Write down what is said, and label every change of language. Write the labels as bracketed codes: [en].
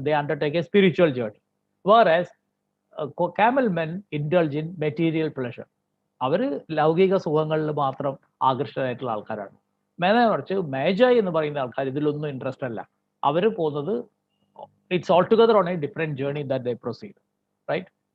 [en] They undertake a spiritual journey, whereas camel men indulge in material pleasure. [ml] അവർ ലൗകിക സുഖങ്ങളിൽ മാത്രം ആകർഷകരായിട്ടുള്ള ആൾക്കാരാണ്. മറിച്ച് Magi എന്ന് പറയുന്ന ആൾക്കാർ ഇതിലൊന്നും ഇൻട്രസ്റ്റ് അല്ല. അവർ പോകുന്നത് [en] it's altogether on a different journey that they proceed. Right?